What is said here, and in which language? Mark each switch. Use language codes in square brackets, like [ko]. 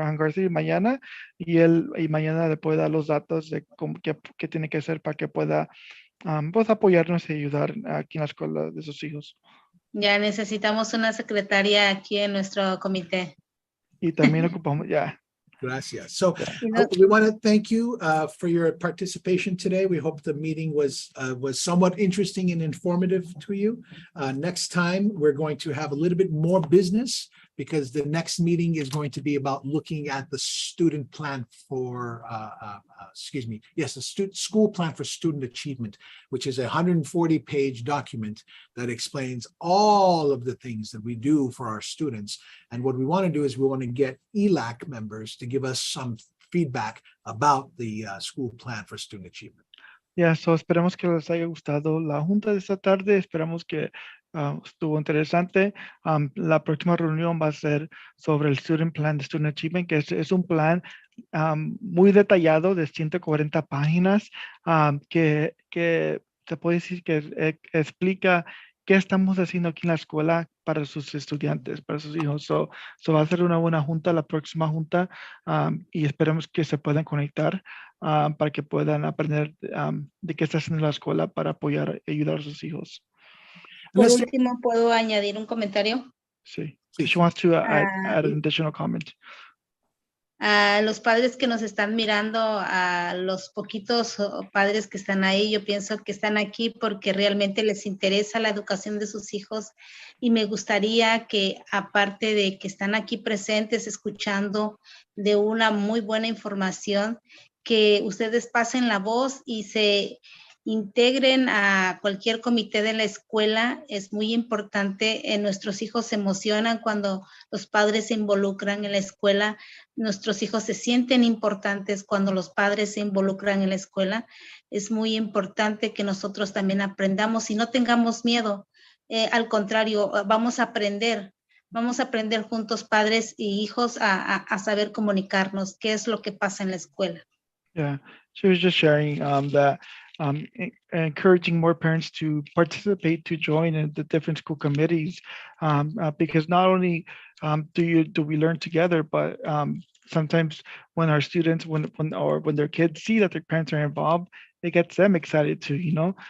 [es] Johan García, mañana, y mañana le puede dar los datos de qué tiene que hacer para que pueda pues apoyarnos y ayudar aquí en la escuela de sus hijos. Ya necesitamos una secretaria aquí en nuestro comité. Y también ocupamos, ya. Gracias. [en] So [es] Yeah. [en] we want to thank you for your participation today. We hope the meeting was somewhat interesting and informative to you. Next time, we're going to have a little bit more business because the next meeting is going to be about looking at the student plan for, the school plan for student achievement, which is a 140-page document that explains all of the things that we do for our students. And what we want to do is we want to get ELAC members to give us some feedback about the school plan for student achievement. [es] Ya, esperamos que les haya gustado la junta de esta tarde. Esperamos que estuvo interesante. La próxima reunión va a ser sobre el Student Plan de Student Achievement, que es un plan muy detallado de 140 páginas que se puede decir que explica qué estamos haciendo aquí en la escuela para sus estudiantes, para sus hijos. Va a ser una buena junta, la próxima junta, y esperemos que se puedan conectar para que puedan aprender de qué está haciendo la escuela para apoyar y ayudar a sus hijos. Por último, ¿puedo añadir un comentario? Sí. [en] She wants to add an additional comment. [es] A los padres que nos están mirando, a los poquitos padres que están ahí, yo pienso que están aquí porque realmente les interesa la educación de sus hijos y me gustaría que, aparte de que están aquí presentes escuchando de una muy buena información, que ustedes pasen la voz y se integren a cualquier comité de la escuela. Es muy importante. Nuestros hijos se emocionan cuando los padres se involucran en la escuela. Nuestros hijos se sienten importantes cuando los padres se involucran en la escuela. Es muy importante que nosotros también aprendamos y no tengamos miedo. Al contrario, vamos a aprender juntos, padres y hijos, a saber comunicarnos qué es lo que pasa en la escuela. [en] Yeah, she was just sharing that encouraging more parents to participate, to join in the different school committees, because not only do we learn together, but sometimes when our students, when their kids see that their parents are involved, it gets them excited too, you know.